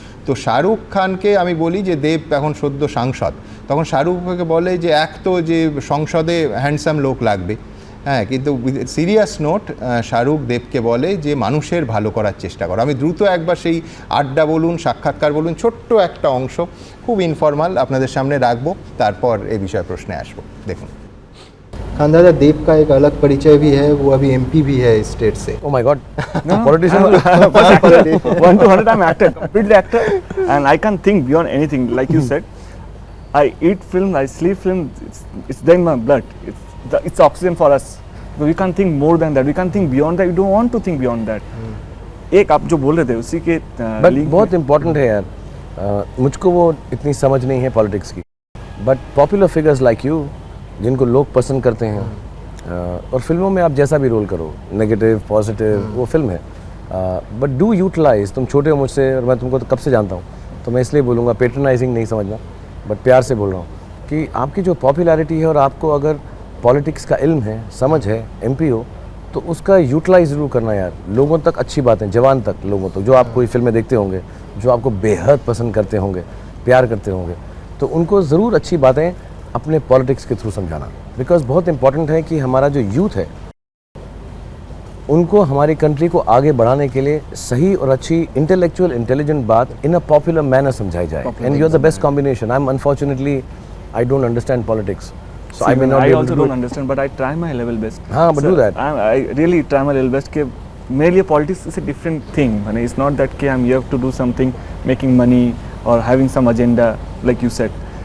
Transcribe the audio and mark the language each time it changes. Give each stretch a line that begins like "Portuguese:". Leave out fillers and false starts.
Bangla: তো শাহরুখ খানকে আমি বলি যে দেব এখন সদ্য সাংসদ, তখন শাহরুখকে বলে যে এক তো যে সংসদে হ্যান্ডসাম লোক লাগবে, হ্যাঁ, কিন্তু সিরিয়াস নোট শাহরুখ দেবকে বলে যে মানুষের ভালো করার চেষ্টা করো। আমি দ্রুত একবার সেই আড্ডা বলুন, সাক্ষাৎকার বলুন, ছোট্ট একটা অংশ খুব ইনফর্মাল আপনাদের সামনে রাখবো, তারপর এই বিষয়ে প্রশ্নে আসবো। দেখুন।
Hindi: खान दादा, देव का एक अलग परिचय भी है, वो अभी एमपी भी है स्टेट से।
English: Oh my God. No, politician. 1 to 100 I'm actor, completely actor, and I can't think beyond anything. Like you said, I eat film, I sleep film. It's there in my blood. It's oxygen for us. We can't think more than that. We can't think beyond that. We don't want to think beyond that.
Hindi: एक आप जो बोल रहे थे उसी के but बहुत important है यार। मुझको वो इतनी समझ नहीं है पॉलिटिक्स की, but popular figures like you जिनको लोग पसंद करते हैं, और फिल्मों में आप जैसा भी रोल करो, नेगेटिव पॉजिटिव, वो फिल्म है,
English: But do utilise.
Hindi: तुम छोटे हो मुझसे और मैं तुमको तो कब से जानता हूँ, तो मैं इसलिए बोलूँगा, पेट्रनाइजिंग नहीं समझना, बट प्यार से बोल रहा हूँ कि आपकी जो पॉपुलैरिटी है और आपको अगर पॉलिटिक्स का इल्म है, समझ है, एमपी हो, तो उसका यूटिलाइज ज़रूर करना यार। लोगों तक अच्छी बातें, जवान तक लोगों तक, जो आप कोई फिल्में देखते होंगे, जो आपको बेहद पसंद करते होंगे, प्यार करते होंगे, तो उनको ज़रूर अच्छी बातें अपने पॉलिटिक्स के थ्रू समझाना, बिकॉज बहुत इंपॉर्टेंट है कि हमारा जो यूथ है उनको हमारी कंट्री को आगे बढ़ाने के लिए सही और अच्छी इंटेलेक्चुअल इंटेलिजेंट बात
English: in a popular manner
Hindi: समझाई जाए।
English: And you are the best combination. I am unfortunately I don't understand politics, so I may not be able to do don't understand, but I try my level best. हाँ, but do that. I really try my level best.
Hindi: के मेरे लिए
English: politics is a different thing. माने it's not that कि I'm here to do something, making money or having some agenda like you said.